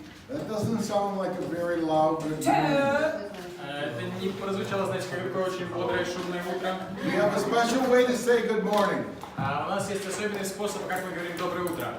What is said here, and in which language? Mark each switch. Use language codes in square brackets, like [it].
[en] That doesn't sound like a very loud good morning. [ru] Это не прозвучало, знаете, как такое очень бодрое, шумное утро. [en] We have a special way to say good morning. [ru] У нас есть особенный способ, как мы говорим «доброе утро».